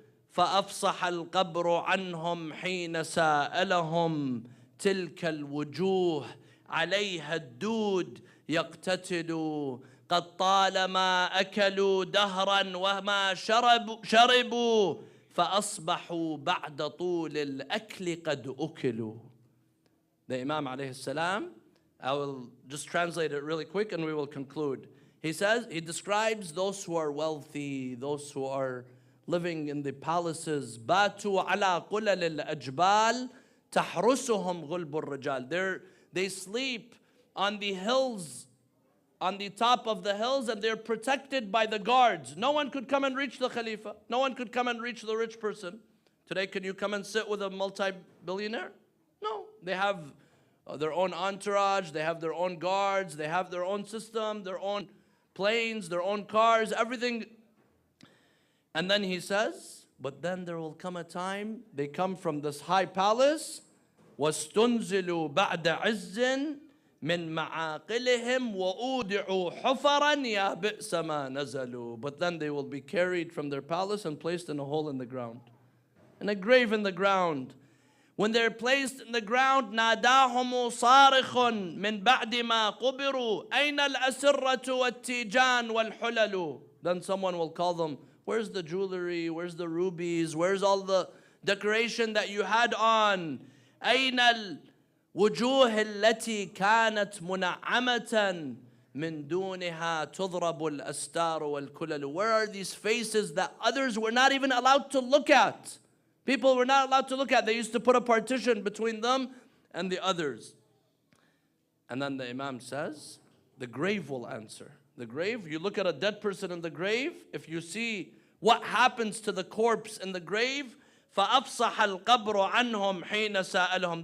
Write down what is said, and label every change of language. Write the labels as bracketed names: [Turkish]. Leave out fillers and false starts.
[Arabic] فأفصح القبر عنهم حين سألهم تلك الوجوه عليها الدود يقتتل قد طالما أكلوا دهرا وما شربوا فأصبحوا بعد طول الأكل قد أكلوا. [English] The Imam alayhi salam, I will just translate it really quick and we will conclude. He says, he describes those who are wealthy, those who are living in the palaces. [Arabic] باتوا على قلل الأجبال تحرسهم غلب الرجال. [English] They sleep on the hills, on the top of the hills, and they're protected by the guards. No one could come and reach the Khalifa. No one could come and reach the rich person. Today, can you come and sit with a multi-billionaire? No. They have their own entourage, they have their own guards, they have their own system, their own planes, their own cars, everything. And then he says, but then there will come a time, they come from this high palace, [Arabic] وَاسْتُنْزِلُوا بَعْدَ عِزٍّ مِنْ مَعَاقِلِهِمْ وَأُودِعُوا حُفَرًا يَا بِئْسَ مَا نَزَلُوا. [English] But then they will be carried from their palace and placed in a hole in the ground, in a grave in the ground. When they're placed in the ground, [Arabic] ناداهم صارخ من بعد ما قبروا أين الأسرة والتيجان والحلل. [English] Then someone will call them, where's the jewelry, where's the rubies, where's all the decoration that you had on? [Arabic] أين الوجوه التي كانت منعمة من دونها تضرب الأستار والكلل. [English] Where are these faces that others were not even allowed to look at? People were not allowed to look at. They used to put a partition between them and the others. And then the Imam says, the grave will answer. The grave, you look at a dead person in the grave, if you see what happens to the corpse in the grave, [Arabic] فَأَفْصَحَ الْقَبْرُ عَنْهُمْ حِينَ سَأَلَهُمْ.